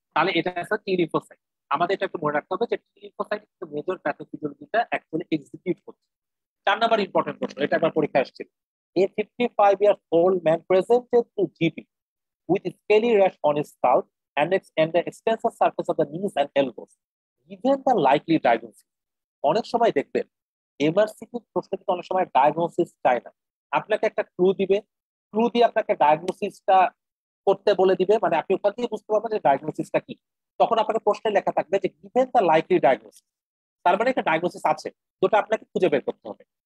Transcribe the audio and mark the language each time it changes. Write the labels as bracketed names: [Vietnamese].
[Bangla] তাহলে এটা আছে T lymphocyte। আমাদের এটা একটু মনে রাখতে হবে যে T lymphocyte কিন্তু মেজর প্যাথোফিজিওলজিটা অ্যাকচুয়ালি এক্সিকিউট করছে। 4 নম্বর ইম্পর্টেন্ট প্রশ্ন, এটা একবার পরীক্ষা আসছিল। [English] A 55 years old man presented to GP with scaly rash on his scalp and the extensor surface of the knees and elbows. Given the likely diagnosis, [Bangla] অনেক সময় দেখবেন এমআরসিকিউ প্রশ্ন কিন্তু অনেক সময় ডায়াগনোসিস চায় না, আপনাকে একটা ক্লু দিবে, ক্লু দিয়ে আপনাকে ডায়াগনোসিসটা করতে বলে দিবে, মানে আপনি ওখান থেকে বুঝতে পারবেন যে ডায়াগনোসিসটা কি। তখন আপনাকে প্রশ্নে লেখা থাকবে যে গিভেন দ্য লাইকলি ডায়াগনোসিস, তার মানে একটা ডায়াগনোসিস আছে, যেটা আপনাকে খুঁজে বের করতে হবে।